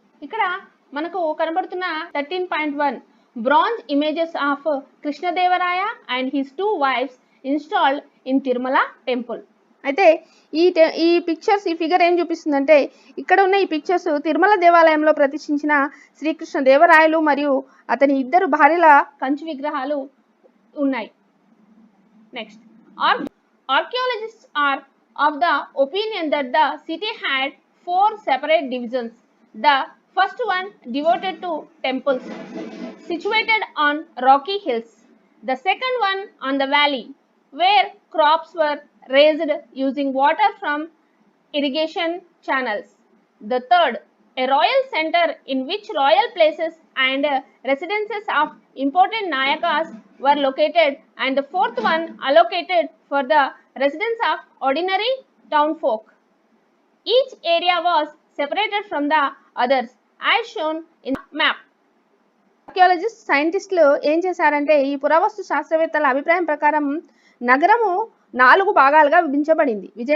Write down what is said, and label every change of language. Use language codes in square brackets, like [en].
[te] ఇక్కడ మనకు కనబడుతున్న [en] 13.1 bronze images of Krishnadevaraya and his 2 wives installed in Tirumala temple. [te] అయితే ఈ పిక్చర్స్, ఈ ఫిగర్ ఏం చూపిస్తుందంటే, ఇక్కడ ఉన్న ఈ పిక్చర్స్ తిరుమల దేవాలయంలో ప్రతిష్ఠించిన శ్రీకృష్ణ దేవరాయలు మరియు అతని 2 భార్యల కంచు విగ్రహాలు ఉన్నాయి. [en] Next, archaeologists are of the opinion that the city had 4 separate divisions. The first one devoted to temples situated on rocky hills. The second one on the valley where crops were raised using water from irrigation channels. The third, a royal center in which royal places and residences of important Nayakas were located, and the fourth one allocated for the residence of ordinary town folk. Each area was separated from the others as shown in the map. [te] Archaeologist సైంటిస్టులు ఏం చేశారంటే, ఈ పురావస్తు శాస్త్రవేత్తల అభిప్రాయం ప్రకారం నగరము 4 భాగాలుగా విభజించబడింది.